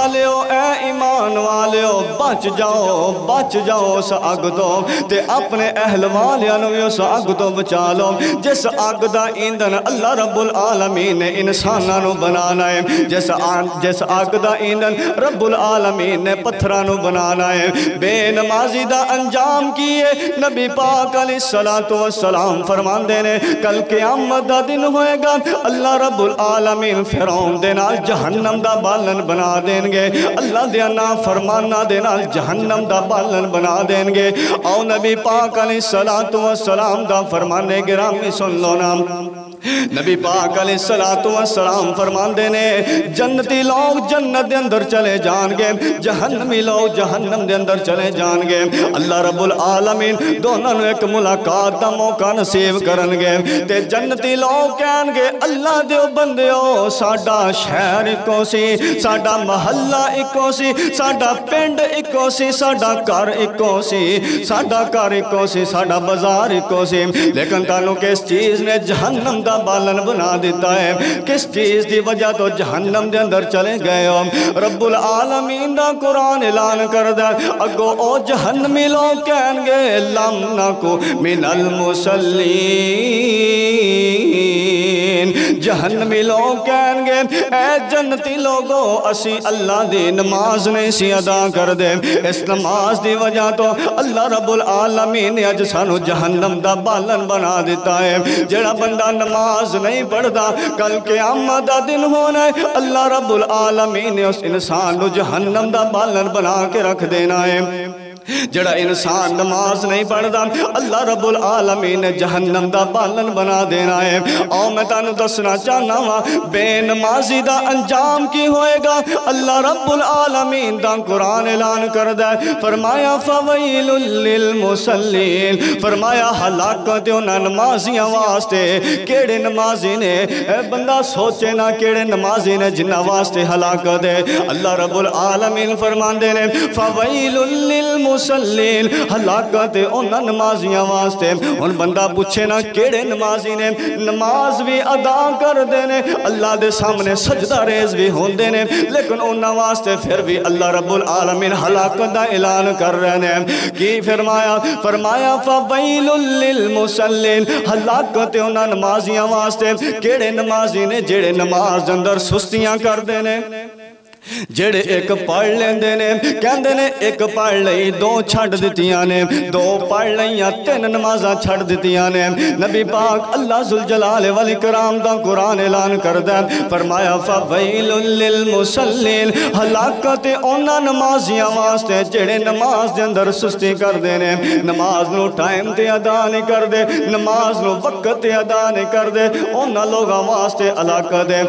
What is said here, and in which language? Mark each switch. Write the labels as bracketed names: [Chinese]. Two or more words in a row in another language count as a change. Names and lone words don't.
[Punjabi] والیو بچ جاؤ اس آگ تو تے اپنے اہل والیاں بھی اس آگ تو بچا لو جس آگ دا ایندھن اللہ رب العالمین نے انساناں بنانا ہے جس آگ دا ایندھن رب العالمین نے پتھراں بنانا ہے بے نمازی دا انجام کیے نبی پاک علیہ السلام فرماندے نے کل قیامت دا دن ہوئے گا اللہ رب العالمین فرعون دے نال جہنم دا بالن بنا دیں گے اللہ دے نا فرمانا دے نال جہنم دا بالن بنا دیں گے آؤ نبی پاک علیہ السلام دا فرمانے گرامی سن لو نام نبی پاک علیہ السلام فرمان دینے جنتی لوگ جنت دے اندر چلے جان گے جہنمی لوگ جہنم دے اندر چلے جان گے اللہ رب العالمین دونوں ایک ملاقات دا موقع نصیب کرن گے تے جنتی لوگ کہن گے اللہ دیو بندیو ساڈا شہر اکو سی ساڈا محلہ اکو سی ساڈا پنڈ اکو سی ساڈا گھر اکو سی ساڈا گھر اکو سی ساڈا بازار اکو سی لیکن تانوں کس چیز نے جہنم دا بالن بنا دیتا ہے کس چیز دی وجہ تو جہنم دے اندر چلے گئے ہو رب العالمین دا قرآن اعلان کردہ اگو او جہنمی لوگ کہیں گے [Arabic] لم نکو من المصلین [Punjabi] جہنمی لوگ کہیں گے اے جنتی لوگو اسی اللہ دی نماز نہیں سی ادا کر دے اس نماز دی وجہ تو اللہ رب العالمین نے اج سانو جہنم دا بالن بنا دیتا ہے جڑا بندہ نماز نہیں پڑھتا کل قیامت دا دن ہونا ہے اللہ رب العالمین نے اس انسان کو جہنم دا بالن بنا کے رکھ دینا ہے جڑا انسان نماز نہیں پڑھدا اللہ رب العالمین نے جہنم دا بالن بنا دینا ہے۔ اور میں تانوں دسنا چاہنا وا بے نمازی دا انجام کی ہوئے گا۔ اللہ رب العالمین دا قرآن اعلان کردا ہے، فرمایا [Arabic] فویل للمصلین، [Punjabi] فرمایا ہلاکت انہاں نمازیاں واسطے۔ کیڑے نمازی نے؟ اے بندہ سوچے نہ کیڑے نمازی نے جنہاں واسطے ہلاکت ہے۔ اللہ رب العالمین فرماندے نے [Arabic] فویل للمصلین، [Punjabi] ہلاکت انہاں نمازیاں واسطے۔ ان بندہ پوچھے نہ کیڑے نمازی نے؟ نماز بھی ادا کر دینے، اللہ دے سامنے سجدہ ریز بھی ہوندے نے، لیکن انہاں واسطے پھر بھی اللہ رب العالمین ہلاکت دا اعلان کر رہے ہیں۔ کی فرمایا؟ فرمایا [Arabic] فویل للمصلین، [Punjabi] ہلاکت انہاں نمازیاں واسطے۔ کیڑے نمازی نے؟ جڑے نماز اندر سستیاں کر دینے، جڑے ایک پڑھ لیندے نے، کہندے نے ایک پڑھ لئی دو چھڑ دتیاں نے، دو پڑھ لئیاں تین نمازاں چھڑ دتیاں نے۔ نبی پاک اللہ ذوالجلال والاکرام دا قرآن اعلان کردہ، فرمایا [Arabic] فویل للمصلین، [Punjabi] ہلاکت انہاں نمازیاں واسطے جڑے نماز دے اندر سستی کر دینے، نماز نو ٹائم تے ادا نہیں کر دے، نماز نو وقت تے ادا نہیں کر دے، انہاں لوگاں واسطے ہلاکت ہے۔